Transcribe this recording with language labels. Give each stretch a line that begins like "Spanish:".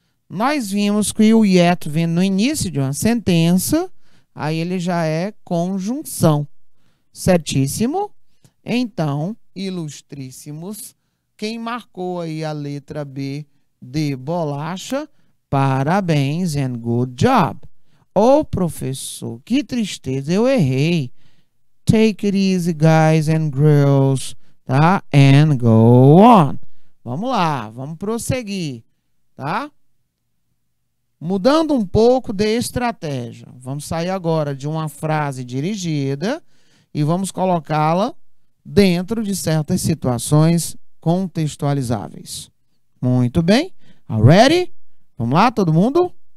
Portuguese: Nós vimos que o yet vem no início de uma sentença, aí ele já é conjunção. Certíssimo? Então, ilustríssimos, quem marcou aí a letra B de bolacha, parabéns
English: and good job.
Portuguese: Ô, professor, que tristeza, eu errei.
English: Take it easy, guys and girls. Tá? And go on.
Portuguese: Vamos lá, vamos prosseguir, tá? Mudando um pouco de estratégia. Vamos sair agora de uma frase dirigida e vamos colocá-la dentro de certas situações contextualizáveis. Muito bem. Ready? Vamos lá, todo mundo?